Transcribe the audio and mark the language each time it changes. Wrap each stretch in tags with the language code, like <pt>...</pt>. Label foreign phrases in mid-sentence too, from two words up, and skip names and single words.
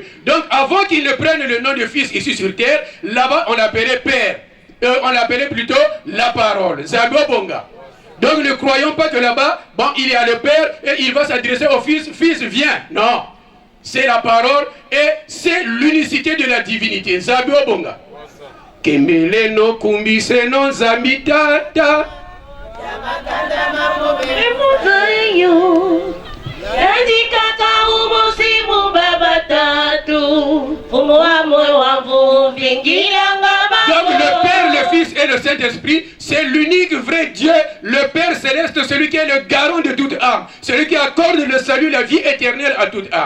<fr>Donc avant qu'il ne prenne le nom de fils ici sur terre, là-bas on l'appelait Père. On l'appelait plutôt la parole. Zabio Bonga. Donc ne croyons pas que là-bas, bon, il y a le Père et il va s'adresser au Fils. Fils, viens. Non. C'est la parole et c'est l'unicité de la divinité. Zabio Bonga. Kemele no kumbise no zamitata. Donc le Père, le Fils et le Saint-Esprit, c'est l'unique vrai Dieu, le Père céleste, celui qui est le garant de toute âme, celui qui accorde le salut, la vie éternelle à toute âme.</fr>